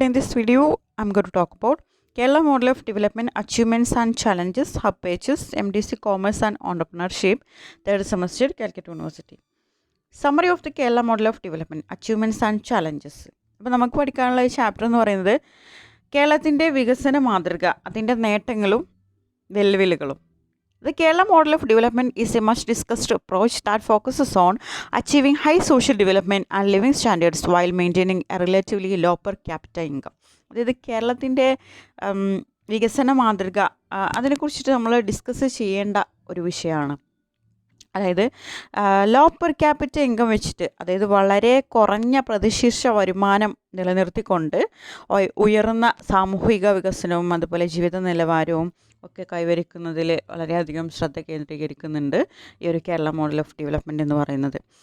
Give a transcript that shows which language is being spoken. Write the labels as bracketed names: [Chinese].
[English] In this video, I'm going to talk about Kerala Model of Development Achievements and Challenges, Hub Pages, MDC Commerce and Entrepreneurship, third semester, Calcutta University. Summary of the Kerala Model of Development Achievements and Challenges. [Malayalam] അപ്പോൾ നമുക്ക് പഠിക്കാനുള്ള ഈ chapter എന്ന് പറയുന്നത് കേരളത്തിൻ്റെ വികസന മാതൃക, അതിൻ്റെ നേട്ടങ്ങളും വെല്ലുവിളികളും. [English] The Kerala model of development is a much discussed approach that focuses on achieving high social development and living standards while maintaining a relatively low per capita income. [Malayalam] അതായത് കേരളത്തിൻ്റെ വികസന മാതൃക അതിനെക്കുറിച്ചിട്ട് നമ്മൾ ഡിസ്കസ് ചെയ്യേണ്ട ഒരു വിഷയമാണ്. അതായത് ലോ പെർ ക്യാപിറ്റ ഇൻകം വെച്ചിട്ട്, അതായത് വളരെ കുറഞ്ഞ പ്രതിശീർഷ വരുമാനം നിലനിർത്തിക്കൊണ്ട് ഉയർന്ന സാമൂഹിക വികസനവും അതുപോലെ ജീവിത നിലവാരവും ഒക്കെ കൈവരിക്കുന്നതിൽ വളരെയധികം ശ്രദ്ധ കേന്ദ്രീകരിക്കുന്നുണ്ട് ഈ ഒരു കേരള മോഡൽ ഓഫ് ഡെവലപ്മെൻറ്റ് എന്ന് പറയുന്നത്.